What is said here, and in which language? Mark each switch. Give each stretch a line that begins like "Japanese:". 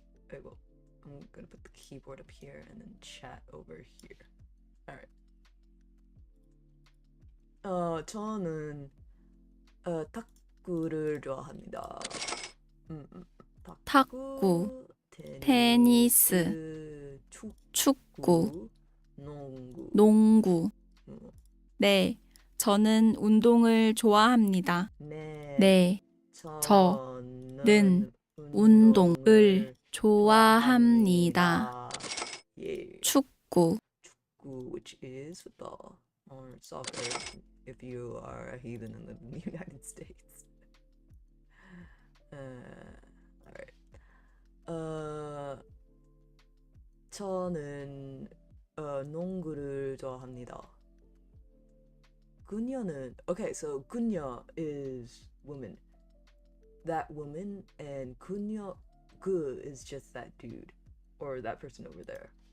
Korean: 아이고,
English: I'm gonna put the keyboard up here and then chat over here. Alright.
Korean: 저는 탁구를 좋아합니다. 탁구, 테니스, 축구, 농구. 네, 저는 운동을 좋아합니다. 네, 저는 운동을 좋아합니다. 축구.
English: Which is football or soccer if you are a heathen and live in the United States. alright.
Korean: 저는 농구를 좋아합니다. 그녀는
English: okay, so 그녀 is woman. That woman and 그녀 그 is just that dude or that person over there.